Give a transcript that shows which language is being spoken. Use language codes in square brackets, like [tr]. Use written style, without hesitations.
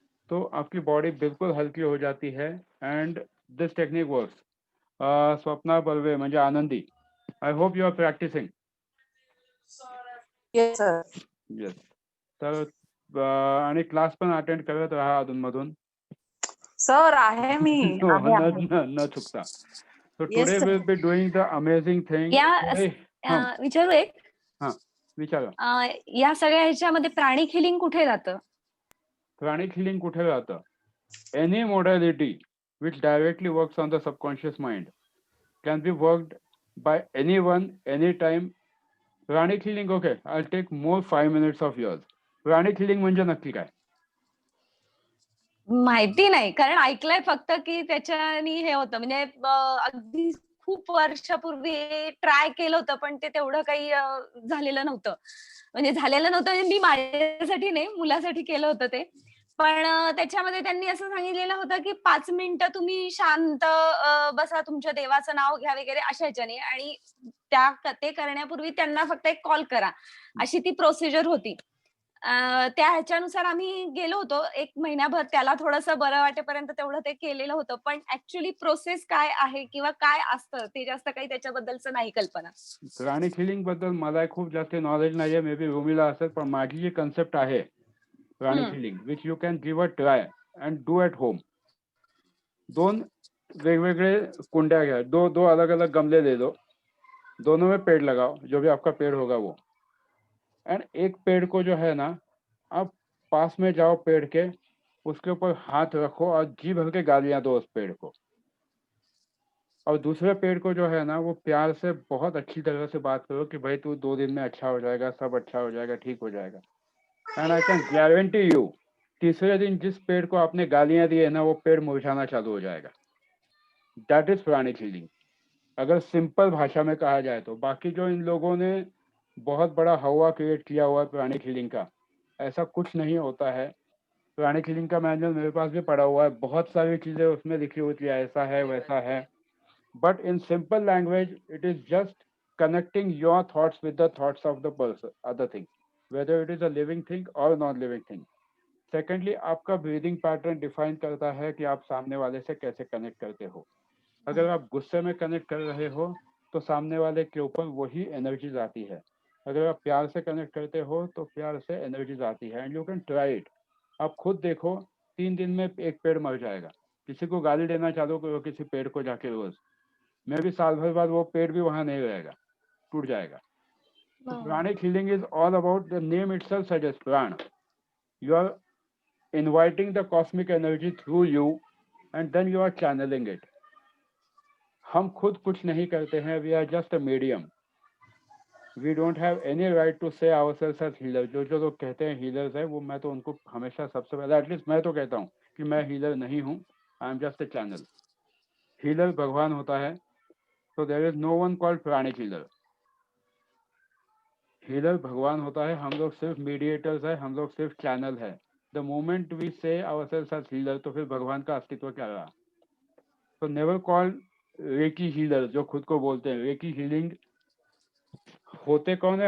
[hi] तो आपकी बॉडी बिल्कुल हल्की हो जाती है. [en] And this technique works. Swapna Barve [mr] म्हणजे आनंदी, [en] I hope you are practising. Yes sir. Yes. [mr] तर आणि क्लास पण अटेंड करत राहा अधूनमधून. सर आहे मी. [en] No, [mr] आहे न आहे. न न चुकता. [en] So yes today sir. we'll be doing the amazing thing. या Today, हां [mr] विचारू एक हां विचारा. या सगळ्या ह्याच्यामध्ये प्राणिक हिलिंग कुठे जातं? प्राणिक हिलिंग कुठे जातं? [en] Any modality which directly works on the subconscious mind can be worked by anyone, anytime. Pranic healing, okay, I'll take more 5 minutes of yours. [mr] Pranic healing म्हणजे नक्की काय? माहिती नाही, कारण ऐकलंय फक्त की त्याच्यानी हे होतं म्हणजे अगदी खूप वर्षापूर्वी ट्राय केलं होतं, पण ते तेवढं काही झालेलं नव्हतं. म्हणजे झालेलं नव्हतं म्हणजे मी माझ्यासाठी नाही, मुलासाठी केलं होतं ते. पण त्याच्यामध्ये त्यांनी असं सांगितलेलं होतं की 5 मिनिटं तुम्ही शांत बसा, तुमच्या देवाचं नाव घ्या वगैरे अशा ह्याच्याने, आणि ते करण्यापूर्वी त्यांना फक्त एक कॉल करा, अशी ती प्रोसिजर होती. त्या ह्याच्यानुसार आम्ही गेलो होतो. 1 महिनाभर त्याला थोडंसं बरं वाटेपर्यंत तेवढं ते केलेलं होतं. पण ॲक्चुअली प्रोसेस काय आहे किंवा काय असतं ते जास्त काही त्याच्याबद्दलचं नाही कल्पना. प्राणिक हिलिंग बद्दल मला खूप जास्त नॉलेज नाहीये, मे बी रुमीला असेल, पण माझी जी कन्सेप्ट आहे प्राणिक healing, [en] Which you can give a try and do at home. [mr] 2 वेगवेगळे कुंडिया घ्या, [hi] दो अलग अलग गमले ले लो, दोनों में पेड़ लगाओ, जो भी आपका पेड़ होगा वो. एंड एक पेड़ को जो है ना, आप पास में जाओ पेड़ के, उसके ऊपर हाथ रखो और जी भर के गालियां दो उस पेड़ को. और दूसरे पेड़ को जो है ना, वो प्यार से बहुत अच्छी तरह से बात करो कि भाई तू 2 दिन में अच्छा हो जाएगा, सब अच्छा हो जाएगा, ठीक हो जाएगा. And [en] I can guarantee you, [hi] तीसरे दिन जिस पेड़ को आपने गालियां दी है ना, वो पेड़ मुरझाना चालू हो जाएगा. [en] that is [hi] प्राणिक हीलिंग, अगर सिंपल भाषा में कहा जाए तो. बाकी जो इन लोगों ने बहुत बड़ा हवा क्रिएट किया हुआ है प्राणिक हीलिंग का, ऐसा कुछ नहीं होता है. प्राणिक हीलिंग का मैनुअल मेरे पास भी पड़ा हुआ है, बहुत सारी चीजें उसमें लिखी होती है, ऐसा है वैसा है. [en] But in simple language, it is just connecting your thoughts with the thoughts of the person, other thing, whether it is a living thing or a non-living thing. [hi] Secondly, आपका ब्रीदिंग पैटर्न डिफाइन करता है कि आप सामने वाले से कैसे connect करते हो. अगर आप गुस्से में कनेक्ट कर रहे हो तो सामने वाले के ऊपर वही एनर्जीज आती है. अगर आप प्यार से कनेक्ट करते हो तो प्यार से एनर्जीज आती है. [en] And you can try it. [hi] आप खुद देखो, 3 दिन में एक पेड़ मर जाएगा. किसी को गाली देना चालू करो किसी पेड़ को जाके रोज, मैं भी साल भर बाद वो पेड़ भी वहां नहीं रहेगा, टूट जाएगा. [en] तो pranic healing is all about the name itself suggest prana. You are inviting the cosmic energy through you and then you are channelling it. [hi] हम खुद कुछ नहीं करते हैं, [en] We are just a medium. We don't have any right to say ourselves as healer. [hi] जो लोग कहते हैं हीलर्स है, वो मैं तो उनको हमेशा सबसे पहले, एटलीस्ट मैं तो कहता हूँ कि मैं हीलर नहीं हूँ, [en] I am just a channel. [hi] Healer भगवान होता है. [en] So there is no one called pranic healer. [hi] Healer भगवान होता है, हम लोग सिर्फ मीडिएटर्स है, हम लोग सिर्फ चैनल है. [en] the moment we say ourselves as healer, [hi] तो फिर भगवान का अस्तित्व क्या रहा. तो [en] never call reiki healer, [hi] जो खुद को बोलते हैं रेकी हीलिंग. होते कौन है?